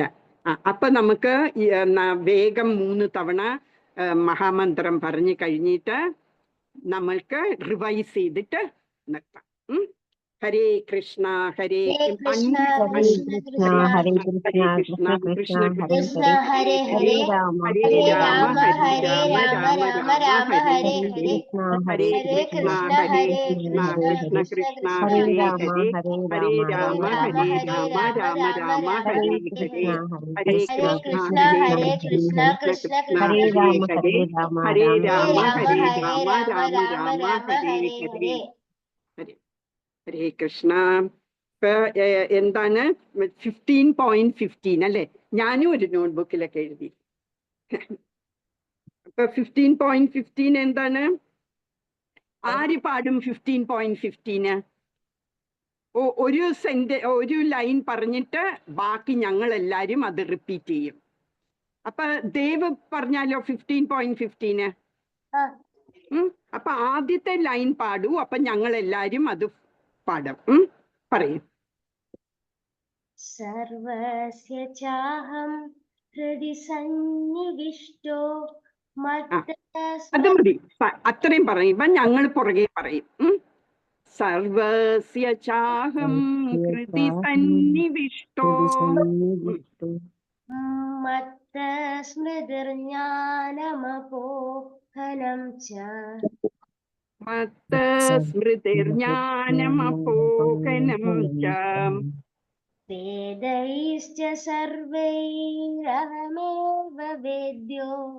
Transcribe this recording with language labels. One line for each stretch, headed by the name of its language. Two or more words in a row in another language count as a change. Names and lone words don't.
Malayalam: അപ്പൊ നമുക്ക് വേഗം 3 തവണ മഹാമന്ത്രം പറഞ്ഞു കഴിഞ്ഞിട്ട് നമ്മൾക്ക് റിവൈസ് ചെയ്തിട്ട് നിർത്താം. ഹരേ കൃഷ്ണ ഹരേ കൃഷ്ണ ഹരേ കൃഷ്ണ ഹരേ കൃഷ്ണ കൃഷ്ണ കൃഷ്ണ കൃഷ്ണ ഹരേ ഹരേ ഹരേ ഹരേ ഹരേ രാമ രാമ ഹരേ ഹരേ രാമ രാമ രാമ രാമ രാമ രാമ ഹരേ ഹരേ ഹരേ ഹരേ ഹരേ ഹരേ കൃഷ്ണ കൃഷ്ണ ഹരേ ഹരേ കൃഷ്ണ കൃഷ്ണ കൃഷ്ണ കൃഷ്ണ കൃഷ്ണ കൃഷ്ണ ഹരേ ഹരേ ഹരേ ഹരേ രാമ രാമ ഹരേ ഹരേ രാമ രാമ രാമ രാമ രാമ രാമ ഹരേ ഹരേ ഹരേ ഹരേ ഹരേ ഹരേ കൃഷ്ണ കൃഷ്ണ ഹരേ ഹരേ കൃഷ്ണ കൃഷ്ണ കൃഷ്ണ കൃഷ്ണ കൃഷ്ണ ഹരേ ഹരേ ഹരേ ഹരേ രാമ രാമ ഹരേ ഹരേ രാമ രാമ രാമ രാമ രാമ രാമ ഹരേ ഹരേ ഹരേ ഹരേ. ഹരേ കൃഷ്ണ. ഇപ്പൊ എന്താണ് 15.15 അല്ലെ? ഞാനും ഒരു നോട്ട്ബുക്കിലൊക്കെ എഴുതി. അപ്പൊ 15.15 എന്താണ്? ആര് പാടും 15.15? ഒരു ലൈൻ പറഞ്ഞിട്ട് ബാക്കി ഞങ്ങൾ എല്ലാരും അത് റിപ്പീറ്റ് ചെയ്യും. അപ്പൊ ദേവ് പറഞ്ഞാലോ 15.15? അപ്പൊ ആദ്യത്തെ ലൈൻ പാടൂ, അപ്പൊ ഞങ്ങൾ എല്ലാരും അത് പാടും. പറയും.
Sanskrit: സർവസ്യ ചാഹം ഹൃദി സന്നിവിഷ്ടോ
Malayalam: അത് മതി, അത്രയും പറയുമ്പോ ഞങ്ങൾ പുറകെ പറയും.
Sanskrit: സർവസ്യ ചാഹം ഹൃദി സന്നിവിഷ്ടോ മത്തസ്മൃതിർജ്ഞാനമപോഹനം ച മത്തസ്മൃതിർജ്ഞാനമപോഹനം ച വേദൈശ്ച സർവൈരഹമേവ വേദ്യോ